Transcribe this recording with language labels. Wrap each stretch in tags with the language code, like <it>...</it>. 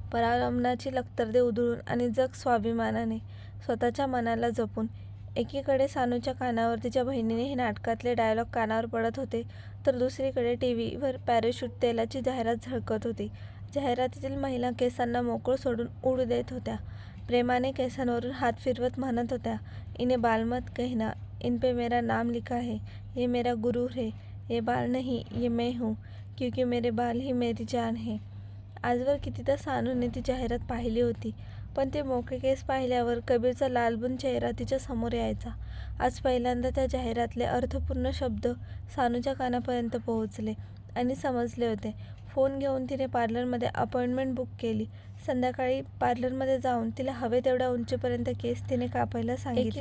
<mr>परावलंबनाची लक्तरदे उधळून आणि जग स्वाभिमानाने, स्वतःच्या मनाला जपून. एकीकडे सानूच्या कानावर तिच्या बहिणीने हे नाटकातले डायलॉग कानावर पडत होते तर दुसरीकडे टीव्हीवर पॅराशूट तेलाची जाहिरात झळकत होती. जाहिरातीतील महिला केसांना मोकळं सोडून उडू देत होत्या. प्रेमाने केसांवरून हात फिरवत म्हणत होत्या,</mr> <hi>इने बाल मत कहना, इन पे मेरा नाम लिखा है, ये मेरा गुरूर है, ये बाल नहीं ये मैं हूँ, क्योंकि मेरे बाल ही मेरी जान है.</hi> <mr>आजवर कितीदा सानूने ती जाहिरात पाहिली होती, पण ते मोकळे केस पाहिल्यावर कबीरचा लालबुन चेहरा तिच्या समोर यायचा. आज पहिल्यांदा त्या जाहिरातले अर्थपूर्ण शब्द सानूच्या कानापर्यंत पोहोचले. आणि समजले होते. फोन घेऊन तिने पार्लरमध्ये अपॉइंटमेंट बुक केली. संध्याकाळी पार्लरमध्ये जाऊन तिला हवे तेवढ्या उंचीपर्यंत केस तिने कापायला सांगितले.</mr>